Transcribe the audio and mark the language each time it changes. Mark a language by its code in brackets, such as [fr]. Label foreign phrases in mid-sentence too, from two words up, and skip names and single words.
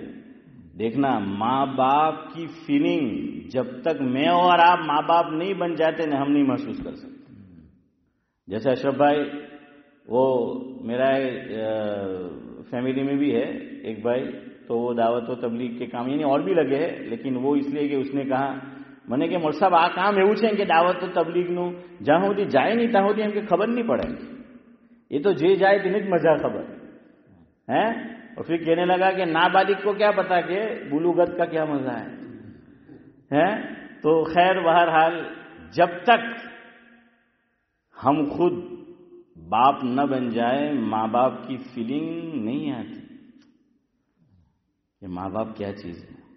[ur] دیکھنا ماں باپ کی فیلنگ جب تک میں اور آپ ماں باپ نہیں بن جاتے نا ہم نہیں محسوس کر سکتے. جیسے اشرف بھائی, وہ میرا فیملی میں بھی ہے ایک بھائی, تو وہ دعوت و تبلیغ کے کام یعنی اور بھی لگے ہیں, لیکن وہ اس لیے کہ اس نے کہا [gu] મને કે મોર સાહેબ આ કામ એવું છે કે દાવત તબલીગનું જ્યાં સુધી જાય નહીં ત્યાં સુધી એમ કે ખબર નહીં પડે. એ તો જે જાય તેને જ મજા ખબર ہے. [ur] اور پھر کہنے لگا کہ نابالغ کو کیا پتا کہ بلوغت کا کیا مزہ ہے. تو خیر بہرحال جب تک ہم خود باپ نہ بن جائے ماں باپ کی فیلنگ نہیں آتی کہ ماں باپ کیا چیز ہے.